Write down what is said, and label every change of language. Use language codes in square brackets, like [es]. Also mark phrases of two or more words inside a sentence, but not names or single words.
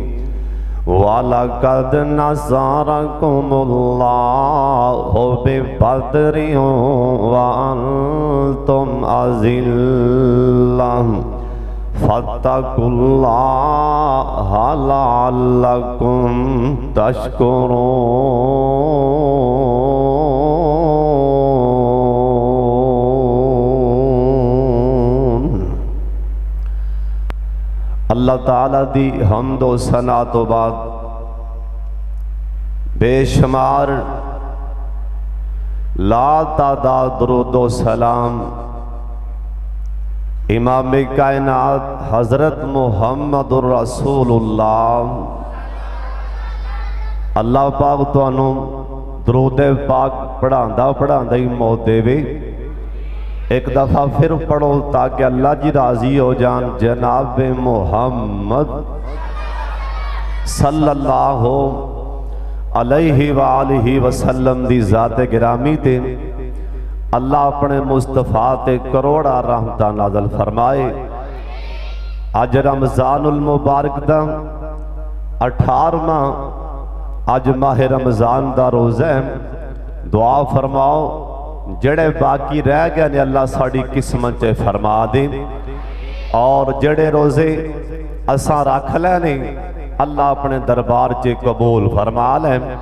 [ar] ولقد نصركم الله ببدر وأنتم أذلة فاتقوا الله لعلكم تشكرون. [pa] ਅੱਲਾਹ ਤਾਲਾ ਦੀ ਹਮਦੋ ਸਨਾ ਤੋ ਬਾਦ ਬੇਸ਼ੁਮਾਰ ਲਾ ਤਾਦਾਦ ਦੁਰੂਦੋ ਸਲਾਮ ਇਮਾਮ ਕਾਇਨਾਤ ਹਜ਼ਰਤ [ar] محمد رسول الله. [pa] ਅੱਲਾਹ ਪਾਕ ਤੁਹਾਨੂੰ ਦੁਰੂਦ ਪਾਕ ਪੜ੍ਹਾਂਦਾ ਪੜ੍ਹਾਂਦਾ ਹੀ ਮੌਤ ਦੇਵੇ। ਇੱਕ ਦਫ਼ਾ ਫਿਰ ਪੜ੍ਹੋ ਤਾਕਿ ਅੱਲਾਹ ਜੀ ਰਾਜ਼ੀ ਹੋ ਜਾਣ। ਜਨਾਬ ਮੁਹੰਮਦ [ar] صلى الله عليه وآله وسلم [pa] ਦੀ ਜ਼ਾਤ ਗਿਰਾਮੀ ਤੇ ਅੱਲਾਹ ਆਪਣੇ ਮੁਸਤਫ਼ਾ ਤੇ ਕਰੋੜਾਂ ਰਹਿਮਤਾਂ ਨਾਜ਼ਿਲ ਫ਼ਰਮਾਏ। ਅੱਜ ਰਮਜ਼ਾਨੁਲ ਮੁਬਾਰਕ ਦਾ 18ਵਾਂ ਅੱਜ ਮਾਹ ਰਮਜ਼ਾਨ ਦਾ ਰੋਜ਼ਾ ਹੈ। ਦੁਆ ਫ਼ਰਮਾਓ ਜਿਹੜੇ ਬਾਕੀ ਰਹਿ ਗਏ ਨੇ ਅੱਲਾਹ ਸਾਡੀ ਕਿਸਮਤ ਚ ਫ਼ਰਮਾ ਦੇ, ਔਰ ਜਿਹੜੇ ਰੋਜ਼ੇ ਅਸਾਂ ਰੱਖ ਲੈਣੇ ਅੱਲਾਹ ਆਪਣੇ ਦਰਬਾਰ ਚ ਕਬੂਲ ਫ਼ਰਮਾ ਲੈ।